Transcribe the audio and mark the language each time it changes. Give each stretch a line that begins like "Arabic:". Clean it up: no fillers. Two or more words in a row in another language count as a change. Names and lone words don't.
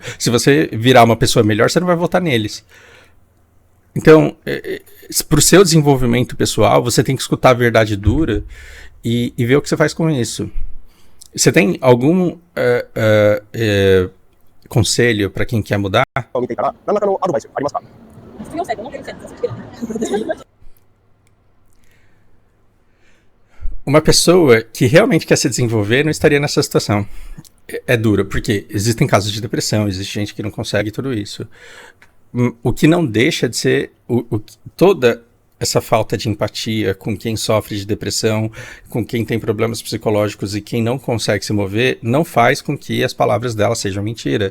Portuguese: Se você virar uma pessoa melhor, você não vai votar neles. Então, para o seu desenvolvimento pessoal, você tem que escutar a verdade dura e ver o que você faz com isso. Você tem algum conselho para quem quer mudar?
Japanese: を見ていたら、何らかのアドバイスありますか？副業者と思ってる人にさせてる。
Portuguese: Uma pessoa que realmente quer se desenvolver não estaria nessa situação. É dura, porque existem casos de depressão, existe gente que não consegue tudo isso. O que não deixa de ser toda essa falta de empatia com quem sofre de depressão, com quem tem problemas psicológicos e quem não consegue se mover, não faz com que as palavras dela sejam mentira.